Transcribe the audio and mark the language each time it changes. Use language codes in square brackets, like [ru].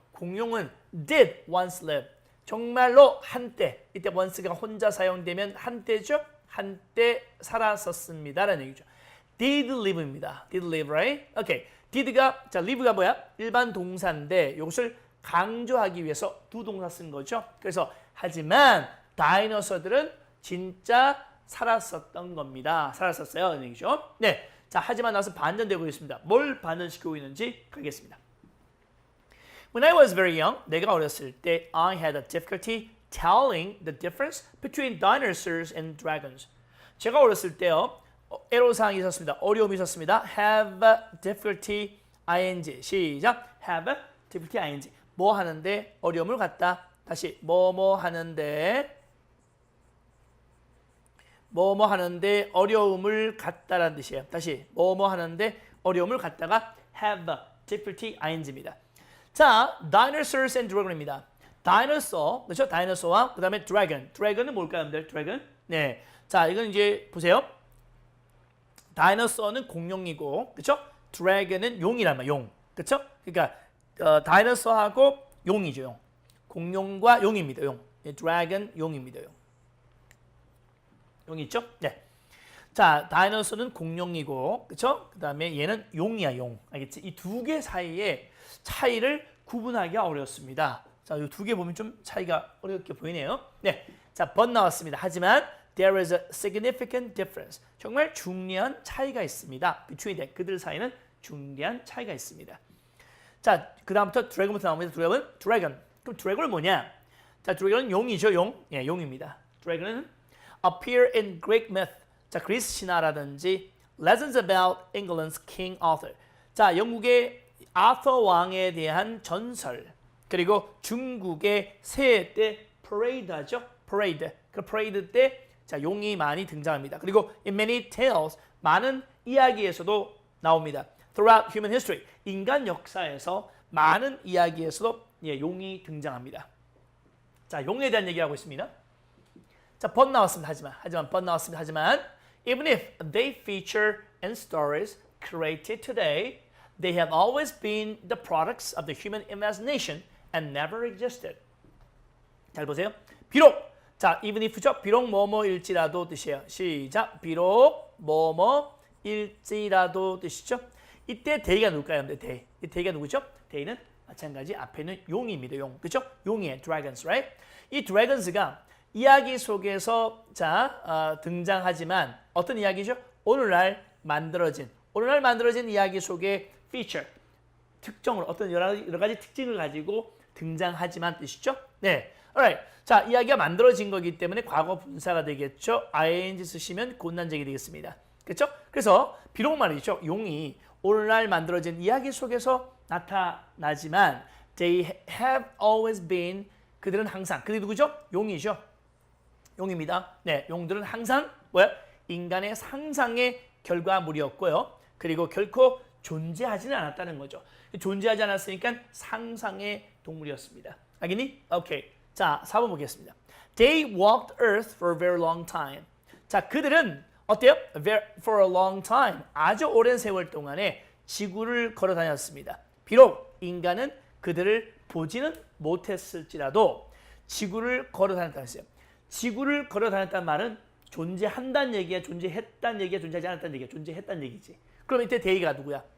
[en] 공룡은 did once live. [ko] 정말로 한때, 이때 once가 혼자 사용되면 한때죠? 한때 살았었습니다라는 얘기죠. [en] did live입니다. did live, right? 오케이. [ko] did가 자 live가 뭐야? 일반 동사인데 이것을 강조하기 위해서 두 동사 쓴 거죠. 그래서 하지만 다이너소들은 진짜 살았었던 겁니다. 살았었어요. 이런 얘기죠. 네. 자, 하지만 나서 반전되고 있습니다. 뭘 반전시키고 있는지 가겠습니다. [en] When I was very young, [ko] 내가 어렸을 때 [en] I had a difficulty telling the difference between dinosaurs and dragons. [ko] 제가 어렸을 때요. 애로사항이 있었습니다. 어려움이 있었습니다. [en] Have difficulty ing. [ko] 시작. [en] Have difficulty ing. [ko] 뭐 하는데 어려움을 갖다. 다시 뭐뭐 하는데 뭐뭐 하는데 어려움을 갖다라는 뜻이에요. 다시 뭐뭐 하는데 어려움을 갖다가 [en] have difficulty ing [ko] 입니다. [en] 자, dinosaurs and dragon입니다. [ko] dinosaur, 그렇죠? dinosaur와 그다음에 dragon. dragon은 뭘까요, 여러분들? dragon. 네. 자, 이건 이제 보세요. dinosaur는 공룡이고, 그렇죠? dragon은 용이란 말, 용. 그렇죠? 그러니까 dinosaur하고 용이죠, 용. 공룡과 용입니다, 용. dragon 용입니다, 용. 용 있죠? 네. 자, 다이너소는 공룡이고, 그렇죠? 그다음에 얘는 용이야, 용. 알겠지? 이 두 개 사이에 차이를 구분하기가 어렵습니다. 자, 이 두 개 보면 좀 차이가 어렵게 보이네요. 네. 자, but 나왔습니다. [en] 하지만 there is a significant difference. [ko] 정말 중요한 차이가 있습니다. [en] between them. [ko] 그들 사이는 중대한 차이가 있습니다. 자, 그다음부터 드래곤부터 나옵니다. 드래곤. 그럼 드래곤은 뭐냐? 자, 드래곤은 용이죠, 용. 예, 용입니다. [en] 드래곤은 appear in Greek myth. [ko] 자, 그리스 신화라든지 [en] legends about England's King Arthur. [ko] 자, 영국의 아서 왕에 대한 전설. 그리고 중국의 새해 때 parade하죠. [en] parade. [ko] 그 parade 때 자, 용이 많이 등장합니다. 그리고 [en] in many tales [ko] 많은 이야기에서도 나옵니다. [en] Throughout human history [ko] 인간 역사에서 많은 이야기에서도 예, 용이 등장합니다. 자, 용에 대한 얘기하고 있습니다. 자, but 나왔습니다. 하지만 but 나왔습니다. [en] 하지만 even if they feature in stories created today, they have always been the products of the human imagination and never existed. [ko] 잘 보세요. 비록 자, even if죠. 비록 뭐뭐일지라도 뜻이에요. 시작. 비록 뭐뭐일지라도 뜻이죠. 이때 they가 누굴까요? they. 이 they가 누구죠? they는 마찬가지 앞에는 용입니다. 용. 그렇죠? 용이에요. [en] dragons, right? [ko] 이 dragons가 이야기 속에서 자 등장하지만 어떤 이야기죠? 오늘날 만들어진 이야기 속에 feature 특정으로 어떤 여러 가지 특징을 가지고 등장하지만 뜻이죠. 네, alright. 자, 이야기가 만들어진 거기 때문에 과거 분사가 되겠죠. ing 쓰시면 곤난쟁이 되겠습니다. 그렇죠? 그래서 비록 말이죠. 용이 오늘날 만들어진 이야기 속에서 나타나지만 [en] they have always been [ko] 그들은 항상 그들이 누구죠? 용이죠. 용입니다. 네, 용들은 항상 뭐야? 인간의 상상의 결과물이었고요. 그리고 결코 존재하지는 않았다는 거죠. 존재하지 않았으니까 상상의 동물이었습니다. 알겠니? 오케이. 자, 4번 보겠습니다. [en] They walked Earth for a very long time. [ko] 자, 그들은 어때요? [en] For a long time. [ko] 아주 오랜 세월 동안에 지구를 걸어 다녔습니다. 비록 인간은 그들을 보지는 못했을지라도 지구를 걸어 다녔다는 뜻이에요. 지구를 걸어 다녔다는 말은 존재한다는 얘기야, 존재했다는 얘기야, 존재하지 않았다는 얘기야, 존재했다는 얘기지. 그럼 이때 데이가 누구야?